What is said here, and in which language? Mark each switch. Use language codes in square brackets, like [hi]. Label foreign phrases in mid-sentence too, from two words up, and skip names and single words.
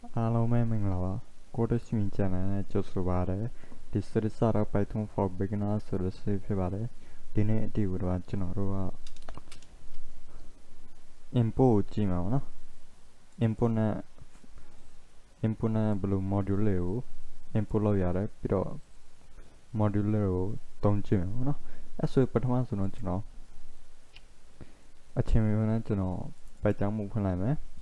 [my] အားလုံးပဲမင်္ဂလာပါကိုဒစ်မီချန်နယ်နဲ့ကြိုဆိုပါရစေဒီ series ကတော့ Python for beginners ဆိုတဲ့ series ဖြစ်ပါတယ်ဒီနေ့အတီးကိုတော့ကျွန်တော်တို့က import ကိုကြည့်မှာပါနော် import နဲ့ဘယ်လို module တွေကို import လုပ်ရတယ်ပြီးတော့ module တွေကိုသုံးကြည့်မှာပါနော်အဲ့ဆိုပထမဆုံးတော့ကျွန်တော်အချိန်မျိုးနဲ့ကျွန်တော်ပိုက်ကြောင်းမှုဖွင့်လိုက်မယ်